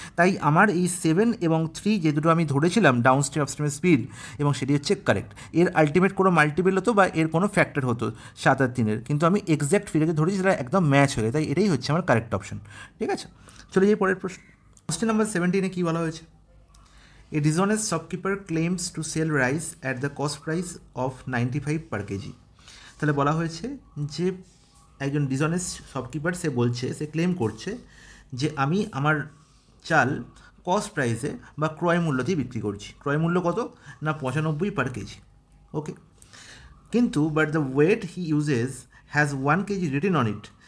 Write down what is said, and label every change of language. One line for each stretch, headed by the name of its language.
Bangla: তাই আমার এই 7 এবং 3 যে দুটো আমি ধরেছিলাম ডাউনস্ট্রিম আপস্ট্রিমের স্পিড, এবং সেটি হচ্ছে কারেক্ট। এর আলটিমেট কোনো মাল্টিপল হতো বা এর কোনো ফ্যাক্টর হতো 7 আর 3-এর, কিন্তু আমি এক্স্যাক্ট ফিগারে ধরেছি, সেটা একদম ম্যাচ হয়ে যায়, তাই এটাই হচ্ছে আমার কারেক্ট অপশন, ঠিক আছে? চলে যাই পরের প্রশ্ন। কোশ্চেন নাম্বার 17-এ কী বলা হয়েছে?
English: A dishonest shopkeeper claims to sell rice at the cost price of 95 per kg.
Bangla: তাহলে বলা হয়েছে যে একজন ডিসঅনেস্ট শপকিপার, সে বলছে, সে ক্লেম করছে যে আমি আমার চাল কস্ট প্রাইসে বা ক্রয় মূল্য দিয়ে বিক্রি করছি। ক্রয় মূল্য কত না 95 per kg, ওকে? কিন্তু
English: But the weight he uses has 1 kg written on it.